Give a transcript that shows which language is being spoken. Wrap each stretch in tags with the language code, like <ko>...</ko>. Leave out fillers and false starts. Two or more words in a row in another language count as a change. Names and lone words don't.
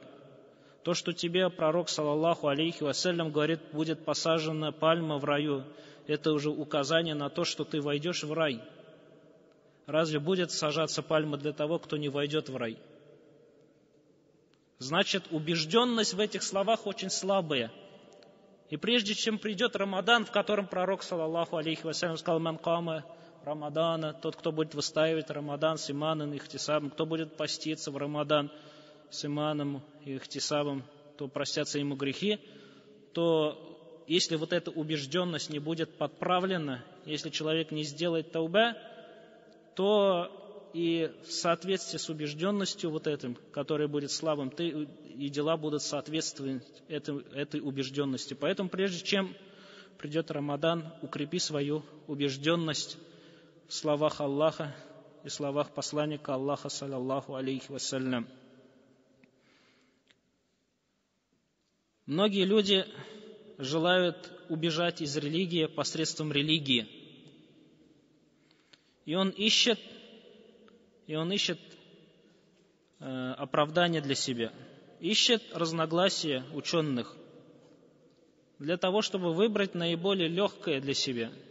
<ru>То, что тебе пророк,</ru> <ar>صلى الله عليه وسلم,</ar> <ru>говорит, будет посажена пальма в раю, это уже указание на то, что ты войдешь в рай. Разве будет сажаться пальма для того, кто не войдет в рай? Значит, убежденность в этих словах очень слабая. И прежде чем придет Рамадан, в котором пророк,</ru> <ar>صلى الله عليه وسلم, сказал: «من قام رمضان»,</ar> <ru>тот, кто будет выстаивать Рамадан с иманом и ихтисабом, кто будет поститься в Рамадан с иманом и ихтисабом, то простятся ему грехи, то если вот эта убежденность не будет подправлена, если человек не сделает таубе, то и в соответствии с убежденностью вот этим, который будет слабым, и дела будут соответствовать этой убежденности. Поэтому прежде чем придет Рамадан, укрепи свою убежденность в словах Аллаха и словах посланника Аллаха,</ru> <ar>صلى الله عليه وسلم.</ar> <ru>Многие люди желают убежать из религии посредством религии. И он ищет оправдание для себя, ищет разногласия ученых для того, чтобы выбрать наиболее легкое для себя.</ru>